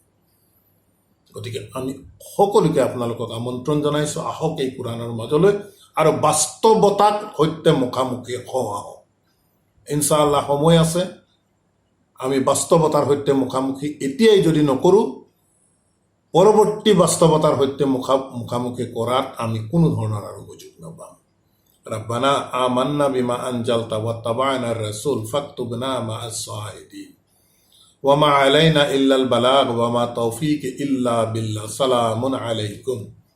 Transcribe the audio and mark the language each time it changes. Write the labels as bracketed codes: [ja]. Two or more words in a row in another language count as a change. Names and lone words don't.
[as] গতিকে আমি সকলোকে আপোনালোকক আমন্ত্ৰণ জনাইছোঁ, আহক এই কোৰাণৰ মাজলৈ আৰু বাস্তৱতাক সৈতে মুখামুখি হওঁ। ইনশাআল্লাহ সময় আছে, আমি বাস্তৱতাৰ সৈতে মুখামুখি এতিয়াই যদি নকৰোঁ, পৰৱৰ্তী বাস্তৱতাৰ সৈতে মুখামুখি কৰাত আমি কোনো ধৰণৰ আৰু সুযোগ নাপাম। [ar] ربنا آمنا بما أنزلت واتبعنا الرسول فاكتبنا مع الشاهدين وما علينا إلا البلاغ وما توفيق إلا بالله. سلام عليكم.